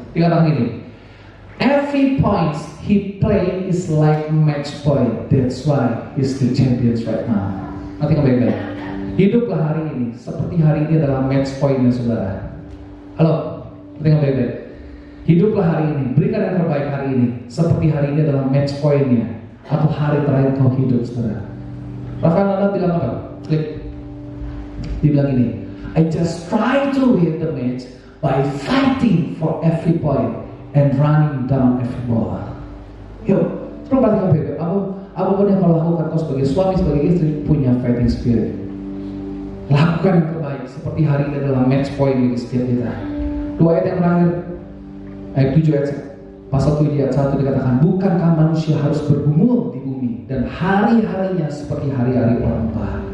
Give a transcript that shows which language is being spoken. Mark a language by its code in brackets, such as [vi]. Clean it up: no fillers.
[id] Dia katakan gini, [en] every point he play is like match point. That's why he's the champions right now. [id] Nanti baik-baik. Hiduplah hari ini seperti hari ini adalah match pointnya, saudara. Halo, nanti baik-baik. Hiduplah hari ini, berikan yang terbaik hari ini seperti hari ini adalah match pointnya, atau hari terakhir kau hidup, saudara. Rafael Nadal bilang apa? Klik. Dia bilang ini, [en] I just try to win the match by fighting for every point and running down every ball. [id] Yuk, coba perhatikan baik-baik. Apapun yang kau lakukan, kau sebagai suami, sebagai istri, punya fighting spirit. Lakukan yang terbaik seperti hari ini adalah match point bagi setiap kita. Dua ayat yang terakhir, ayat 7 ayat pasal 7 ayat 1 dikatakan, bukankah manusia harus bergumul di bumi dan hari-harinya seperti hari-hari orang tua.